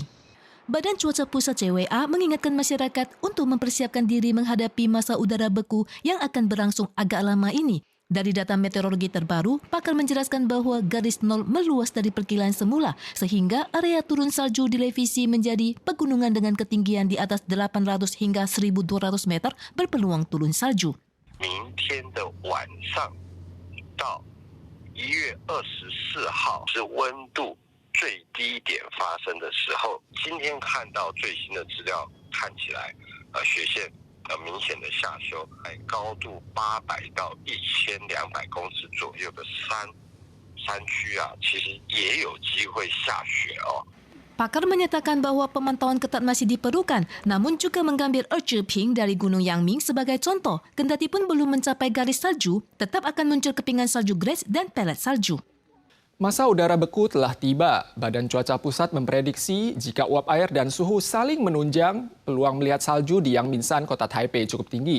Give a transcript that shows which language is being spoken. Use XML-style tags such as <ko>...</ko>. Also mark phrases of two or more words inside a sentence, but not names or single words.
<id>Badan Cuaca Pusat CWA mengingatkan masyarakat untuk mempersiapkan diri menghadapi masa udara beku yang akan berlangsung agak lama ini. Dari data meteorologi terbaru, pakar menjelaskan bahwa garis nol meluas dari perkiraan semula, sehingga area turun salju direvisi menjadi pegunungan dengan ketinggian di atas 800 hingga 1.200 meter berpeluang turun salju.</id> <zh>明天的晚上到1月24号是温度最低点发生的时候，今天看到最新的资料，看起来雪线明显的下修，在高度800到1200公尺左右的山区其实也有机会下雪哦。</zh> <id>Pakar menyatakan bahwa pemantauan ketat masih diperlukan, namun juga mengambil Eziping dari Gunung Yangming sebagai contoh. Kendati pun belum mencapai garis salju, tetap akan muncul kepingan salju gres dan pelet salju. Masa udara beku telah tiba. Badan Cuaca Pusat memprediksi jika uap air dan suhu saling menunjang, peluang melihat salju di Yangmingshan, kota Taipei cukup tinggi.</id>